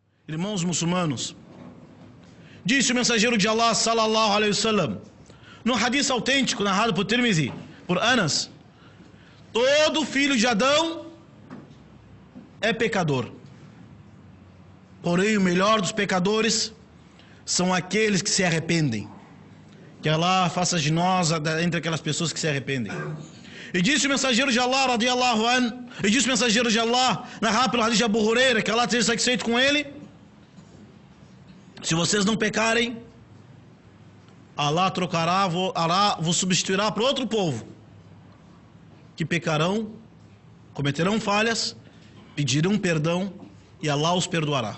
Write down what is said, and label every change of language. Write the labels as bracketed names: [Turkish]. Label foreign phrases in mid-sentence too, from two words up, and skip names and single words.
[Portuguese] Irmãos muçulmanos, disse o mensageiro de Allah, [Arabic] صلى الله عليه وسلم, [Portuguese] no hadith autêntico narrado por Tirmidhi, por Anas: todo filho de Adão é pecador, porém o melhor dos pecadores são aqueles que se arrependem. Que Allah faça de nós entre aquelas pessoas que se arrependem. E disse o mensageiro de Allah, [Arabic] رضي الله عن, [Portuguese] e disse o mensageiro de Allah, narrado pelo hadith de Abu Huraira, que Allah esteja satisfeito com ele: se vocês não pecarem, Allah vos substituirá para outro povo, que pecarão, cometerão falhas, pedirão perdão, e Allah os perdoará.